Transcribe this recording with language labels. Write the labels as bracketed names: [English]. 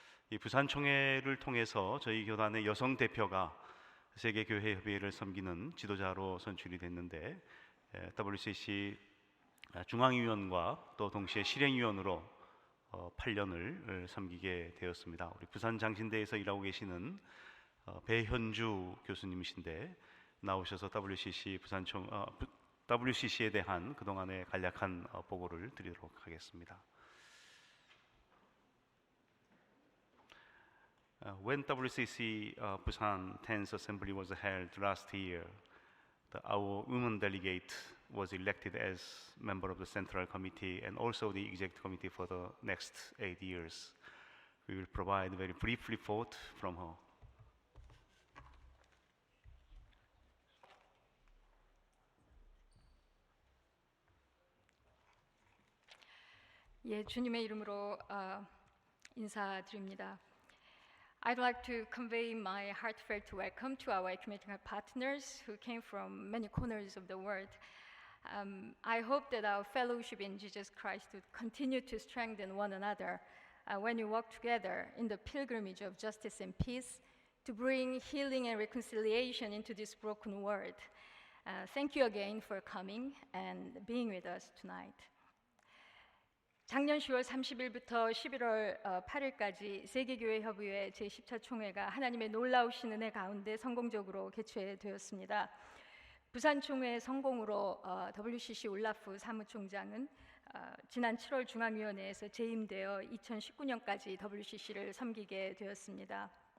[Korean] 이 부산총회를 통해서 저희 교단의 여성 대표가 세계교회협의회를 섬기는 지도자로 선출이 됐는데 WCC 중앙위원과 또 동시에 실행위원으로 8년을 섬기게 되었습니다. 우리 부산 장신대에서 일하고 계시는 배현주 교수님이신데 나오셔서 WCC에 대한 그동안의 간략한 보고를 드리도록 하겠습니다. [English] When WCC Busan 10th Assembly was held last year, our women delegate was elected as member of the Central Committee and also the Executive Committee for the next 8 years. We will provide a very brief report from her. [Korean] 예, 주님의 이름으로 인사드립니다. [English] I'd like to convey my heartfelt welcome to our ecumenical partners who came from many corners of the world. I hope that our fellowship in Jesus Christ would continue to strengthen one another when we walk together in the pilgrimage of justice and peace to bring healing and reconciliation into this broken world. Thank you again for coming and being with us tonight. [Korean] 작년 10월 30일부터 11월 8일까지 세계교회협의회 제10차 총회가 하나님의 놀라우신 은혜 가운데 성공적으로 개최되었습니다. 부산 총회의 성공으로 WCC 울라프 사무총장은 지난 7월 중앙위원회에서 재임되어 2019년까지 WCC를 섬기게 되었습니다.